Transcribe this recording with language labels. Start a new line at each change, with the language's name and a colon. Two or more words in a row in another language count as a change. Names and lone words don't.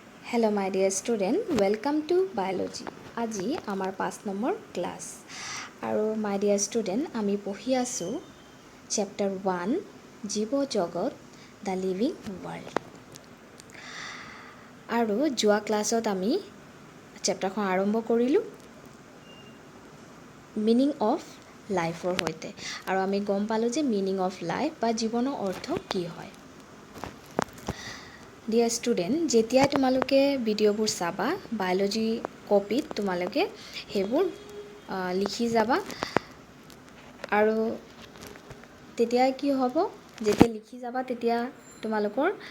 English: Hello my dear student, welcome to biology.
Assamese: আজি আমাৰ 5 নম্বৰ ক্লাস আৰু
English: my dear student
Assamese: আমি পঢ়ি আছো chapter 1 জীৱ জগত
English: the living world
Assamese: আৰু যোৱা ক্লাছত আমি চেপ্টাৰখন আৰম্ভ কৰিলো মিনিং অফ লাইফৰ হৈতে আৰু আমি গম পালো যে
English: meaning of life
Assamese: বা জীৱনৰ অৰ্থ কি হয়
English: Dear student,
Assamese: যেতিয়া তোমালোকে ভিডিঅ'বোৰ চাবা বায়োলজি কপিত তোমালোকে হেবোৰ লিখি যাবা আৰু তেতিয়া কি হ'ব যেতিয়া লিখি যাবা তেতিয়া তোমালোকৰ